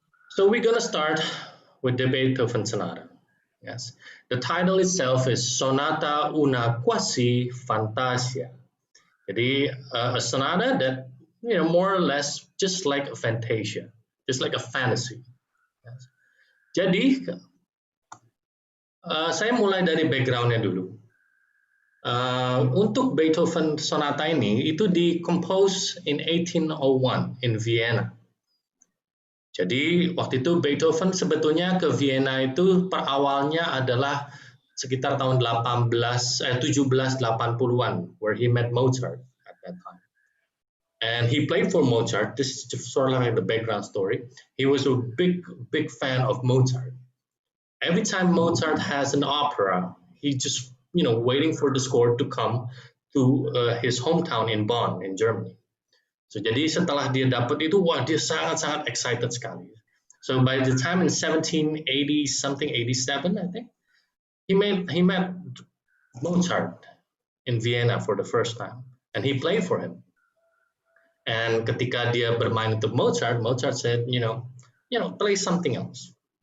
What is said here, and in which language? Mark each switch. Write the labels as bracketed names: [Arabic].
[English] So we're gonna start with the Beethoven Sonata. Yes. The title itself is Sonata una quasi fantasia. Jadi a sonata that more or less just like a fantasia, just like a fantasy. Yes. [Indonesian] Jadi saya mulai dari backgroundnya dulu. Untuk Beethoven Sonata ini itu di-compose [English] in 1801 in Vienna. [Indonesian] Jadi waktu itu Beethoven sebetulnya ke Vienna itu per awalnya adalah sekitar tahun 1780-an, [English] where he met Mozart at that time. And he played for Mozart. This is sort of like the background story. He was a big fan of Mozart. Every time Mozart has an opera, he just waiting for the score to come to his hometown in Bonn in Germany. [Indonesian] So jadi setelah dia dapat itu, wah dia sangat excited sekali. [English] So by the time in 1780 something 87, I think, he met Mozart in Vienna for the first time, and he played for him. And [Indonesian] ketika dia bermain untuk [English] Mozart said, play something else.